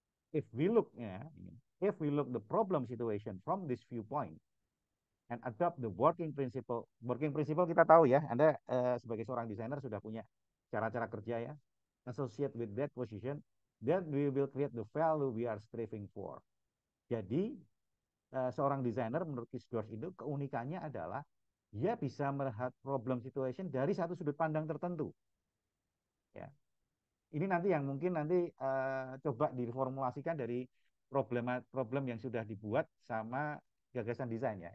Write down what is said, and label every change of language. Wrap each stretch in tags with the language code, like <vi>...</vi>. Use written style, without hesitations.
<en>If we look</en> <id>ya,</id> <en>if we look the problem situation from this viewpoint, and adopt the working principle.</en> <id>Working principle kita tahu ya, Anda sebagai seorang desainer sudah punya cara-cara kerja ya.</id> <en>Associate with that position, then we will create the value we are striving for.</en> <id>Jadi seorang desainer menurut Kisdorf itu keunikannya adalah dia bisa melihat problem situation dari satu sudut pandang tertentu. Ya, ini nanti yang mungkin nanti coba diformulasikan dari problem yang sudah dibuat sama gagasan desain ya.</id>